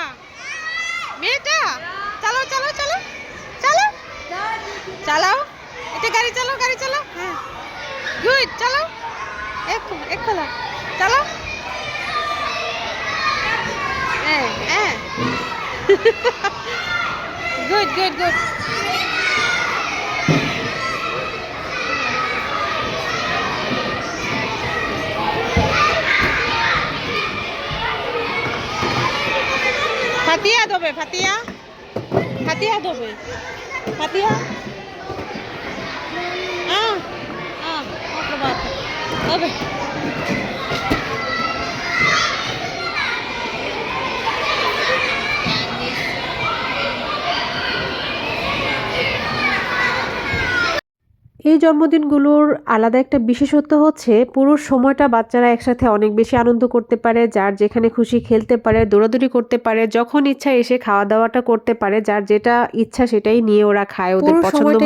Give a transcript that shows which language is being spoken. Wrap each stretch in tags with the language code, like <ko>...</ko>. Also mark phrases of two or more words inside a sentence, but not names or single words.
<bn>মেয়েটা চালাও চালাও চালাও চালাও চালাও, এটা গাড়ি চালাও, গাড়ি চালাও। হ্যাঁ গুড, চালাও এক খোলা, চালাও। হ্যাঁ হ্যাঁ গুড গুড গুড।</bn> <it>Fatia dove? Fatia? Fatia dove? Fatia? Ho trovato. Dove?</it> <bn>এই জন্মদিনগুলোর আলাদা একটা বিশেষত্ব হচ্ছে পুরো সময়টা বাচ্চারা একসাথে অনেক বেশি আনন্দ করতে পারে, যার যেখানে খুশি খেলতে পারে, দৌড়াদৌড়ি করতে পারে, যখন ইচ্ছা এসে খাওয়া দাওয়াটা করতে পারে, যার যেটা ইচ্ছা সেটাই নিয়ে ওরা খায় ওদের পছন্দ মতো।</bn>